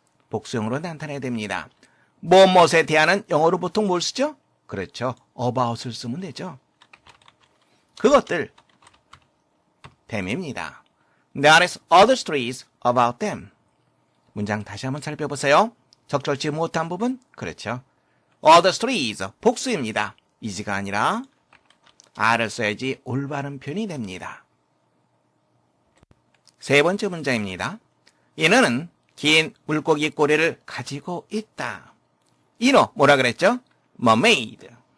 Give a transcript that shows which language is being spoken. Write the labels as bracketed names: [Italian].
[Korean] 복수형으로 나타내야 됩니다. 무엇에 대한은 영어로 보통 뭘 쓰죠? 그렇죠. about을 쓰면 되죠. 그것들, them입니다. [English] There is other stories about them. [Korean] 문장 다시 한번 살펴보세요. 적절치 못한 부분, 그렇죠. other stories, 복수입니다. is가 아니라 are를 써야지 올바른 표현이 됩니다. 세 번째 문장입니다. 인어는 긴 물고기 꼬리를 가지고 있다. 인어, 뭐라 그랬죠? mermaid.